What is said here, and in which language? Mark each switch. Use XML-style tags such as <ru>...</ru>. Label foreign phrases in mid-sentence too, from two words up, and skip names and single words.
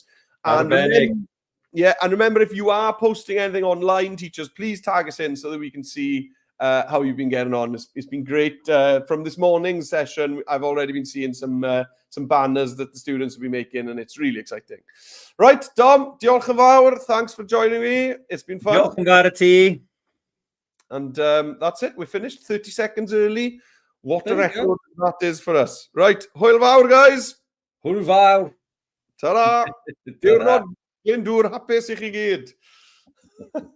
<en>And remember, if you are posting anything online, teachers, please tag us in so that we can see how you've been getting on. It's been great. From this morning's session, I've already been seeing some banners that the students will be making, and it's really exciting. Right,</en> <cy>Dom, diolch yn fawr.</cy> <en>Thanks for joining me. It's been fun.</en> <cy>Diolch yn fawr I ti.</cy> <en>And that's it. We're finished 30 seconds early. What a record that is for us. Right,</en> <cy>hwyl fawr, guys. Hwyl fawr.</cy> <en>Ta-ra.</en> <cy>Diwrnod Glyndwr hapus i chi gyd.</cy>